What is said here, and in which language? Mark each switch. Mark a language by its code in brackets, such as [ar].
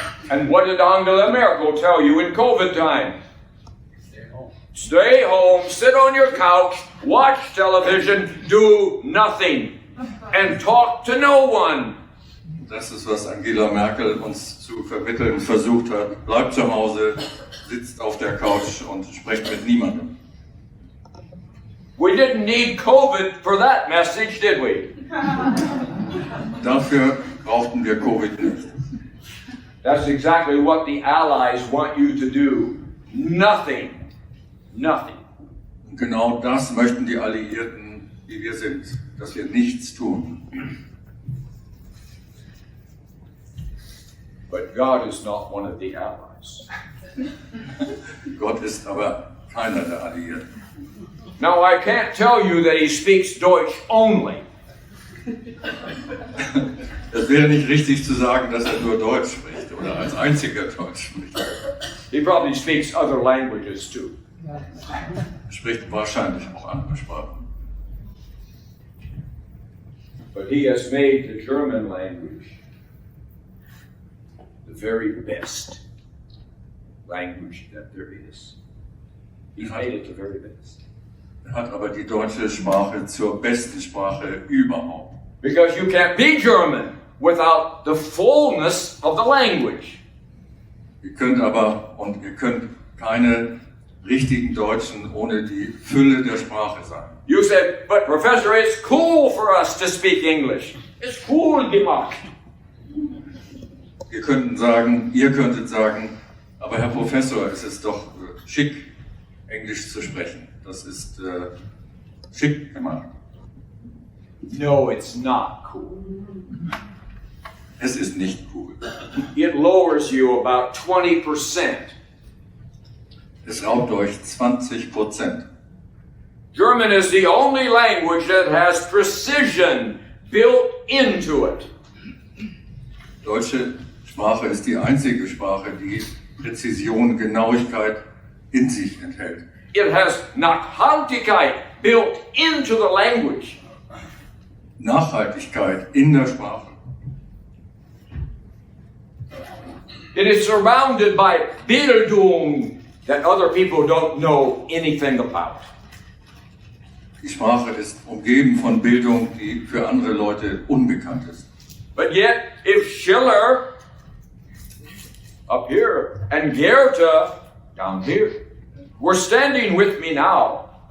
[en] And what did Angela Merkel tell you in COVID time? Stay home, sit on your couch, watch television, do nothing, and talk to no one. [de] Das ist, was Angela Merkel uns zu vermitteln versucht hat. Bleibt zu Hause, sitzt auf der Couch und sprecht mit niemandem. [en] We didn't need COVID for that message, did we? [de] Dafür brauchten wir Covid nicht. [en] That's exactly what the Allies want you to do. Nothing. Nothing. [de] Und genau das möchten die Alliierten, wie wir sind, dass wir nichts tun. [en] But God is not one of the Allies. [de] Gott ist aber keiner der Alliierten. [en] Now, I can't tell you that he speaks Deutsch only. [de] Es wäre nicht richtig zu sagen, dass er nur Deutsch spricht oder als einziger Deutsch spricht. [en] He probably speaks other languages too. [de] Er spricht wahrscheinlich auch andere Sprachen. [en] But he has made the German language the very best language that there is. He's made it the very best. [de] Er hat aber die deutsche Sprache zur besten Sprache überhaupt. [en] Because you can't be German without the fullness of the language. [de] Ihr könnt keine richtigen Deutschen ohne die Fülle der Sprache sein. [en] You said, but Professor, it's cool for us to speak English. It's cool gemacht. [de] Ihr könntet sagen, aber Herr Professor, es ist doch schick, Englisch zu sprechen. Das ist schick gemacht. [en] No, it's not cool. [de] Es ist nicht cool. [en] It lowers you about 20%. [de] Es raubt euch 20%. [en] German is the only language that has precision built into it. [de] Deutsche Sprache ist die einzige Sprache, die Präzision, Genauigkeit in sich enthält. [en] It has Nachhaltigkeit built into the language. [de] Nachhaltigkeit in der Sprache. [en] It is surrounded by Bildung that other people don't know anything about. [de] Die Sprache ist umgeben von Bildung, die für andere Leute unbekannt ist. [en] But yet, if Schiller up here and Goethe down here were standing with me now,